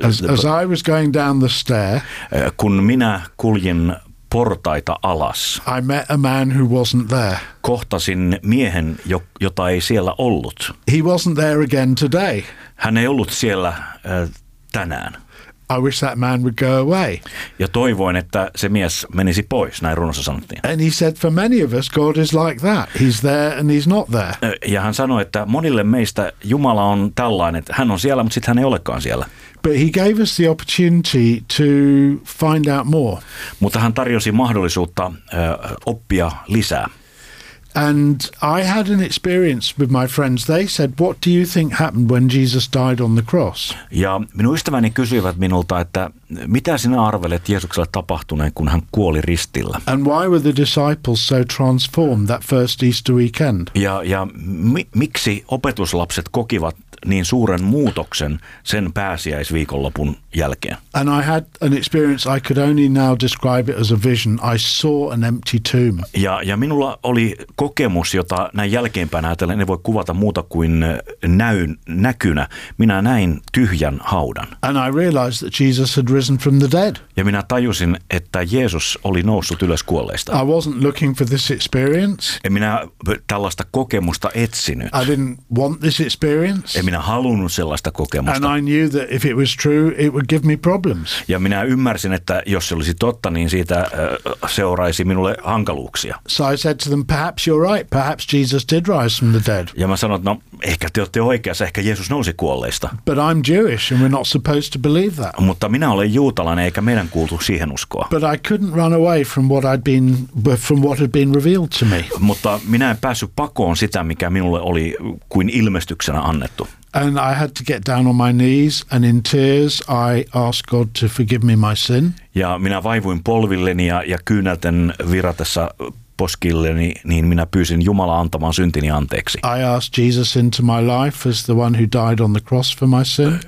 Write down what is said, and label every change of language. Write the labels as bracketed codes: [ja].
[en] As I was going down the stair, [fi] kun minä kuljin portaita alas. [en] I met a man who wasn't there. [fi] Kohtasin miehen, jota ei siellä ollut. [en] He wasn't there again today. [fi] Hän ei ollut siellä tänään. [en] I wish that man would go away. [fi] Ja toivoin, että se mies menisi pois, näin runossa sanottiin. [en] And he said, for many of us, God is like that. He's there and he's not there. [fi] Ja hän sanoi, että monille meistä Jumala on tällainen, että hän on siellä, mutta sitten hän ei olekaan siellä. [en] But he gave us the opportunity to find out more. [fi] Mutta hän tarjosi mahdollisuutta oppia lisää. [en] And I had an experience with my friends. They said, what do you think happened when Jesus died on the cross? [fi] Ja minun ystäväni kysyivät minulta, että mitä sinä arvelet Jeesukselle tapahtuneen, kun hän kuoli ristillä? [en] And why were the disciples so transformed that first Easter weekend? [fi] Ja miksi opetuslapset kokivat niin suuren muutoksen sen pääsiäisviikonlopun jälkeen? [en] And I had an experience I could only now describe it as a vision. I saw an empty tomb. [fi] Ja minulla oli kokemus, jota näin jälkeenpäin ajatellen ei voi kuvata muuta kuin näkynä. Minä näin tyhjän haudan. [en] And I realized that Jesus had risen from the dead. [fi] Ja minä tajusin, että Jeesus oli noussut ylös kuolleista. [en] I wasn't looking for this experience. [fi] En minä tällaista kokemusta etsinyt. [en] I didn't want this experience. [fi] En minä halunnut sellaista kokemusta. [en] And I knew that if it was true, it would give me problems. [fi] Ja minä ymmärsin, että jos se olisi totta, niin siitä seuraisi minulle hankaluuksia. [en] So I said to them, perhaps you're right, perhaps Jesus did rise from the dead. [fi] Ja mä sanoin, no ehkä te olette oikeassa, ehkä Jeesus nousi kuolleista. [en] But I'm Jewish and we're not supposed to believe that. [fi] Mutta minä olen juutalainen, eikä meidän kuultu siihen uskoa. [en] But I couldn't run away from what had been revealed to me. [fi] Mutta minä en päässyt pakoon sitä, mikä minulle oli kuin ilmestyksenä annettu. [en] And I had to get down on my knees and in tears I asked God to forgive me my sin. [fi] Ja minä vaivuin polvilleni ja kyynelten viratessa poskilleni, niin minä pyysin Jumalaa antamaan syntini anteeksi. [en] I asked Jesus into my life as the one who died on the cross for my sin.